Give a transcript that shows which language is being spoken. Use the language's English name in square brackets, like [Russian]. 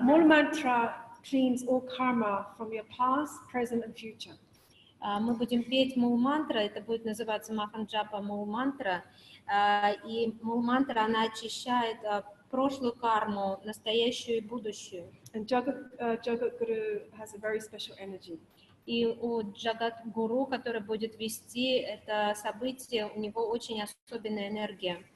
[English] Mul mantra cleans all karma from your past, present, and future. [Russian] Мы будем петь мул-мантра, это будет называться Маханджапа мул-мантра. И мул-мантра, она очищает прошлую карму, настоящую и будущую. [English] And Jagat Guru has a very special energy. [Russian] И у Джагат-гуру, который будет вести это событие, у него очень особенная энергия.